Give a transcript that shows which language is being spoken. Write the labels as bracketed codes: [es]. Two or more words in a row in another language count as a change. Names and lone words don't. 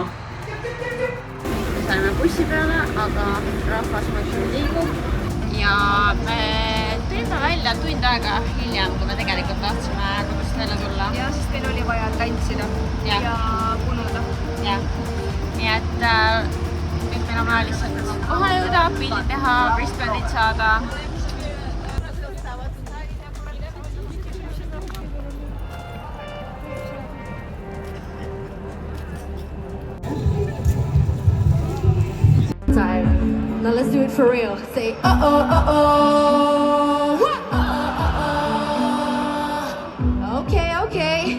[et] Me saime bussi peale, aga rahvas muidu liigub ja me tulime välja tund aega hiljem, kui me tegelikult tahtsime kodust välja tulla. Ja sest meil oli vaja tantsida ja punuda. Nii et nüüd meil on vaja lihtsalt kohale jõuda, pildid teha, wristbandid saada. [en] Now let's do it for real. Say Okay.